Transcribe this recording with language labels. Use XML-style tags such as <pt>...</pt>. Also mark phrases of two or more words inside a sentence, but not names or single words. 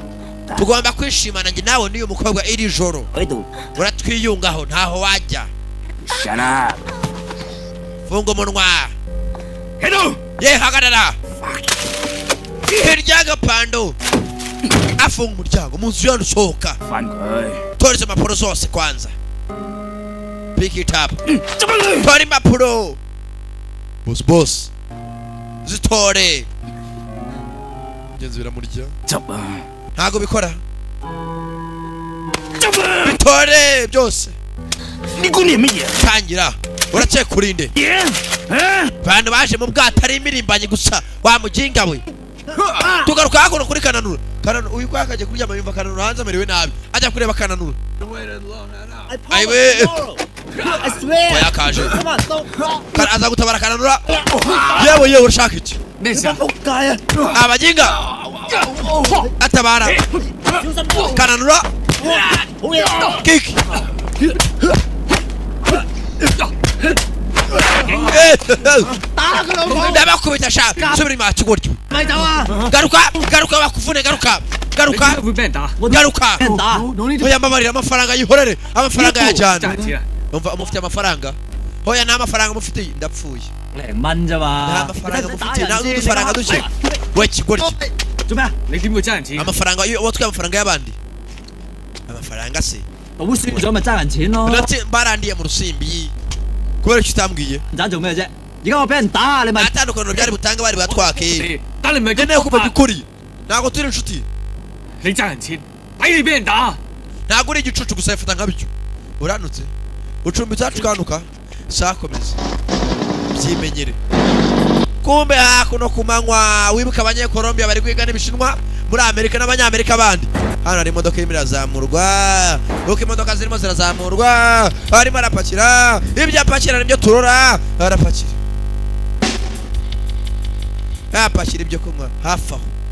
<rw>tugomba kwishimana njye nawe n'uyu mukobwa iri joro</rw> <yue>喺度</yue> <rw>uratwiyungaho ntaho wajya</rw> <yue>上啊！</yue> <rw>funga umunwa</rw> <yue>喺度</yue> <rw>ye hagarara hirya agapando afunga umuryango mu nzu yandi usohoka</rw> <yue>翻佢，</yue> <rw>toreza impapuro zose kwanza</rw> <en>pick it up</en> <yue>執翻佢！</yue> <rw>tora impapuro boss zitore mugenzi biramurya</rw> <yue>執啊！</yue> <rw>ntago bikora</rw> <yue>執啊！</yue> <rw>bitore byose</rw> <yue>你估你係乜嘢？</yue> <rw>tangira uracyekurinde</rw> <yue>嘢啊！</yue> <rw>abantu baje mu bwato ari imirimbanye gusa wa muginga we tugaruka hakuno kuri kananura kananura uyu kwa kaje kuryama yumva kananura hanze amerewe nabi ajya kureba kananura ayiwe oya kaje aza gutabara kananura yewe urashaka iki</rw> <yue>咩事啊？仆街啊！</yue> <rw>abaginga atabara kananura</rw> <yue>好嘢！</yue> <rw>kiki ndabakubita sha subira inyuma kigoryi</rw> <yue>咪走啊！</yue> <rw>garuka bakuvune garuka</rw> <yue>你點解會俾人打？</yue> <rw>garuka</rw> <yue>俾人打，攞呢啲</yue> <rw>hoya mbabarira amafaranga yihorere amafaranga</rw> <yue>賺</yue> <rw>yajyana</rw> <yue>錢啊！</yue> <rw>umva mufite amafaranga hoya nta mafaranga mufite ndapfuye</rw> <yue>0 蚊啫</yue> <rw>nta</rw> <yue>嘛。</yue> <rw>mafaranga mufite nta n'udufaranga duke we kigoryi</rw> <yue>做咩啊？你點會爭人錢？ amafaranga iyo watwaye amafaranga y'abandi amafaranga se 賭輸咗咪爭人錢咯。</yue> <rw>ndetse barandiye mu rusimbi kubera icyo utambwiye</rw> <yue>爭做咩啫？而家我俾人打，你咪</yue> <rw>nta tandukaniro byari butange bari batwake</rw> <yue>但你唔係咁</yue> <rw>nkeneye</rw> <yue>講</yue> <rw>kumenya</rw> <yue>法，</yue> <rw>ukuri ntabwo turi inshuti</rw> <yue>你爭人錢，抵你俾人打。</yue> <rw>ntabwo uri igicucu gusa bifata nkabyo uranutse ucumbitse hacu ukanuka sakomeza byimenyere kumbe hakuno ku manywa wibuka abanyekolombiya bari kwiga n'ibishinwa muri amerika n'abanyamerika bandi hano hari imodoka irimo irazamurwa uko imodoka zirimo zirazamurwa arimo arapakira ibyo apakira nibyo turora arapakira yapakira ibyo kunywa hafi aho</rw>